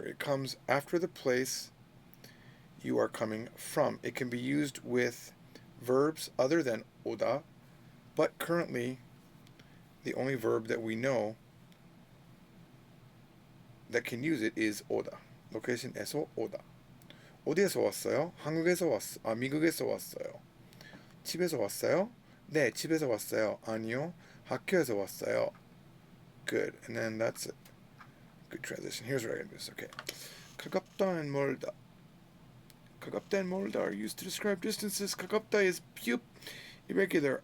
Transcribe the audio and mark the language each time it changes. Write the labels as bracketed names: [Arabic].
[English] It comes after the place you are coming from. It can be used with verbs other than oda, but currently the only verb that we know that can use it is oda. [Korean] location에서 오다. 어디에서 왔어요? 한국에서 왔어요. 미국에서 왔어요. 집에서 왔어요? 네, 집에서 왔어요. 아니요, 학교에서 왔어요. [English] Good. And then that's it. Good transition. Here's what I'm going to do this. Okay. 가깝다 and 멀다. 가깝다 and 멀다 are used to describe distances. 가깝다 is irregular.